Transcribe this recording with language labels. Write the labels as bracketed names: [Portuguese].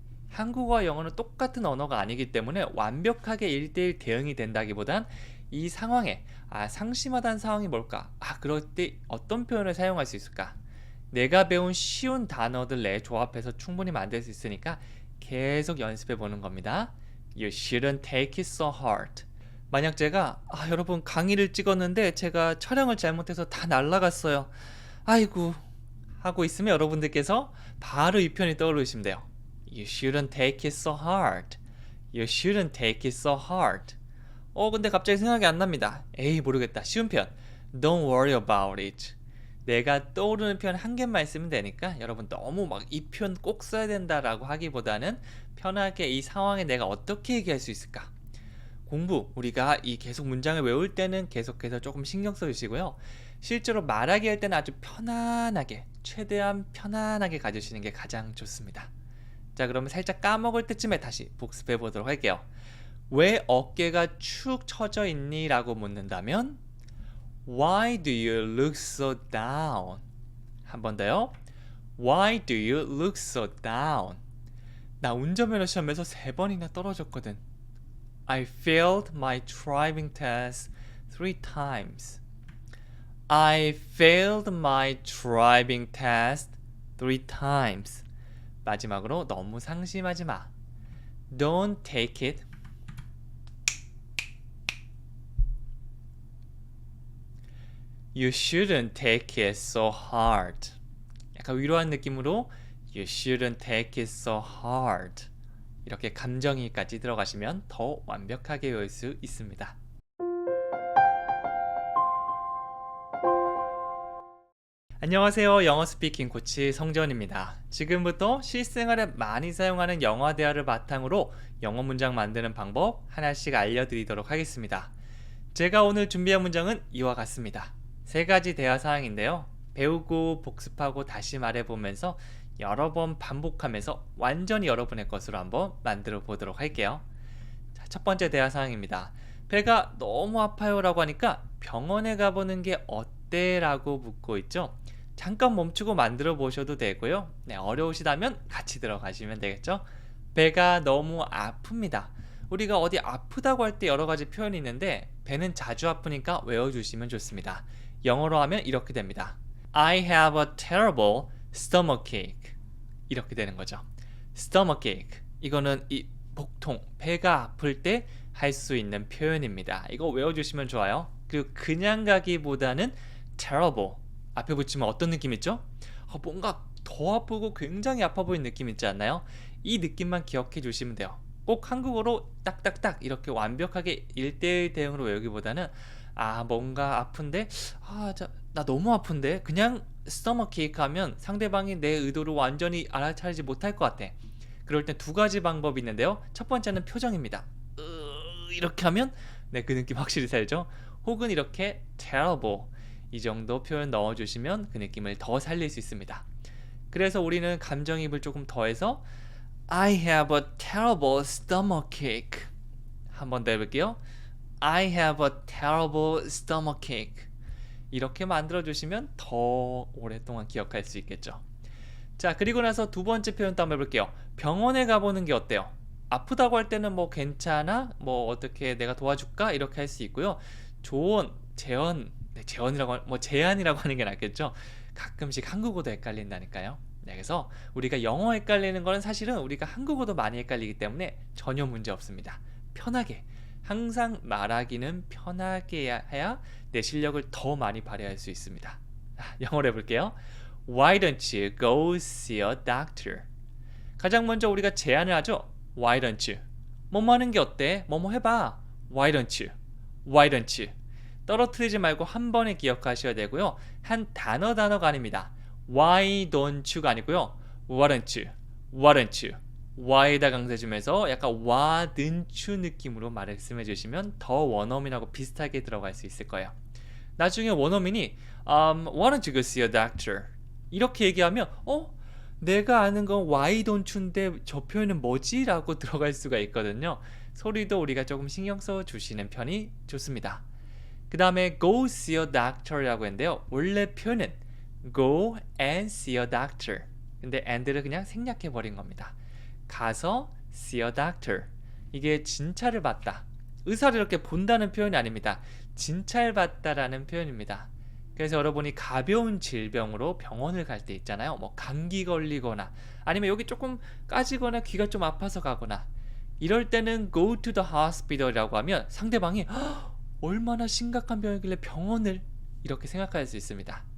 [Korean] 한국어와 영어는 똑같은 언어가 아니기 때문에 완벽하게 1대1 대응이 된다기보단 이 상황에 상심하다는 상황이 뭘까? 그럴 때 어떤 표현을 사용할 수 있을까? 내가 배운 쉬운 단어들 내 조합해서 충분히 만들 수 있으니까 계속 연습해 보는 겁니다. [English] You shouldn't take it so hard. [Korean] 만약 제가 여러분 강의를 찍었는데 제가 촬영을 잘못해서 다 날라갔어요. 아이고 하고 있으면 여러분들께서 바로 이 표현이 떠오르시면 돼요. [English] You shouldn't take it so hard. You shouldn't take it so hard. [Korean] 근데 갑자기 생각이 안 납니다. 에이 모르겠다. 쉬운 표현. [English] Don't worry about it. [Korean] 내가 떠오르는 표현 한 개만 쓰면 되니까 여러분 너무 막 이 표현 꼭 써야 된다라고 하기보다는 편하게 이 상황에 내가 어떻게 얘기할 수 있을까? 공부 우리가 이 계속 문장을 외울 때는 계속해서 조금 신경 써주시고요. 실제로 말하기 할 때는 아주 편안하게 최대한 편안하게 가주시는 게 가장 좋습니다. 자 그러면 살짝 까먹을 때쯤에 다시 복습해 보도록 할게요. 왜 어깨가 축 처져 있니? 라고 묻는다면 [English] Why do you look so down? [Korean] 한 번 더요. [English] Why do you look so down? [Korean] 나 운전면허 시험에서 3번이나 떨어졌거든. [English] I failed my driving test 3 times. I failed my driving test 3 times. [Korean] 마지막으로 너무 상심하지 마. [English] Don't take it. You shouldn't take it so hard. [Korean] 약간 위로한 느낌으로 [English] You shouldn't take it so hard. [Korean] 이렇게 감정이입까지 들어가시면 더 완벽하게 외울 수 있습니다. 안녕하세요. 영어 스피킹 코치 성재원입니다. 지금부터 실생활에 많이 사용하는 영어 대화를 바탕으로 영어 문장 만드는 방법 하나씩 알려드리도록 하겠습니다. 제가 오늘 준비한 문장은 이와 같습니다. 3가지 대화 사항인데요. 배우고 복습하고 다시 말해보면서 여러 번 반복하면서 완전히 여러분의 것으로 한번 만들어 보도록 할게요. 자, 첫 번째 대화 사항입니다. 배가 너무 아파요 라고 하니까 병원에 가보는 게 어때? 라고 묻고 있죠. 잠깐 멈추고 만들어 보셔도 되고요. 네, 어려우시다면 같이 들어가시면 되겠죠. 배가 너무 아픕니다. 우리가 어디 아프다고 할 때 여러 가지 표현이 있는데 배는 자주 아프니까 외워주시면 좋습니다. 영어로 하면 이렇게 됩니다. [English] I have a terrible stomachache. [Korean] 이렇게 되는 거죠. stomachache. 이거는 이 복통, 배가 아플 때 할 수 있는 표현입니다. 이거 외워주시면 좋아요. 그리고 그냥 가기보다는 terrible. 앞에 붙이면 어떤 느낌 있죠? 뭔가 더 아프고 굉장히 아파 보이는 느낌 있지 않나요? 이 느낌만 기억해 주시면 돼요. 꼭 한국어로 딱딱딱 이렇게 완벽하게 1대1 대응으로 외우기보다는 뭔가 아픈데 나 너무 아픈데 그냥 stomachache 하면 상대방이 내 의도를 완전히 알아차리지 못할 것 같아. 그럴 땐 2가지 방법이 있는데요. 첫 번째는 표정입니다. 이렇게 하면 네, 그 느낌 확실히 살죠. 혹은 이렇게 terrible 이 정도 표현 넣어주시면 그 느낌을 더 살릴 수 있습니다. 그래서 우리는 감정이입을 조금 더해서 [English] I have a terrible stomachache. [Korean] 한 번 더 해볼게요. [English] I have a terrible stomachache. [Korean] 이렇게 만들어주시면 더 오랫동안 기억할 수 있겠죠. 자, 그리고 나서 2번째 표현도 한번 해볼게요. 병원에 가보는 게 어때요? 아프다고 할 때는 뭐 괜찮아? 뭐 어떻게 내가 도와줄까? 이렇게 할 수 있고요. 조언, 제언, 제안이라고 하는 게 낫겠죠. 가끔씩 한국어도 헷갈린다니까요. 네, 그래서 우리가 영어 헷갈리는 거는 사실은 우리가 한국어도 많이 헷갈리기 때문에 전혀 문제 없습니다. 편하게 항상 말하기는 편하게 해야 내 실력을 더 많이 발휘할 수 있습니다. 영어로 해볼게요. [English] Why don't you go see a doctor? [Korean] 가장 먼저 우리가 제안을 하죠. [English] Why don't you? [Korean] 뭐뭐 하는 게 어때? 뭐뭐 해봐. [English] Why don't you? Why don't you? [Korean] 떨어뜨리지 말고 한 번에 기억하셔야 되고요. 한 단어가 아닙니다. [English] Why don't you [Korean] 가 아니고요. [English] Why don't you? Why don't you? [Korean] Why에다 강세 주면서 약간 [English] why don't you [Korean] 느낌으로 말씀해 주시면 더 원어민하고 비슷하게 들어갈 수 있을 거예요. 나중에 원어민이 [English] Why don't you go see a doctor? [Korean] 이렇게 얘기하면 내가 아는 건 [English] why don't you [Korean] 인데 저 표현은 뭐지? 라고 들어갈 수가 있거든요. 소리도 우리가 조금 신경 써 주시는 편이 좋습니다. 그 다음에 [English] go see a doctor [Korean] 라고 했는데요. 원래 표현은 [English] go and see a doctor. [Korean] 근데 and를 그냥 생략해 버린 겁니다. 가서 [English] see a doctor. [Korean] 이게 진찰을 받다. 의사를 이렇게 본다는 표현이 아닙니다. 진찰받다라는 표현입니다. 그래서 여러분이 가벼운 질병으로 병원을 갈 때 있잖아요. 뭐 감기 걸리거나 아니면 여기 조금 까지거나 귀가 좀 아파서 가거나 이럴 때는 [English] go to the hospital [Korean] 이라고 하면 상대방이 얼마나 심각한 병이길래 병원을 이렇게 생각할 수 있습니다.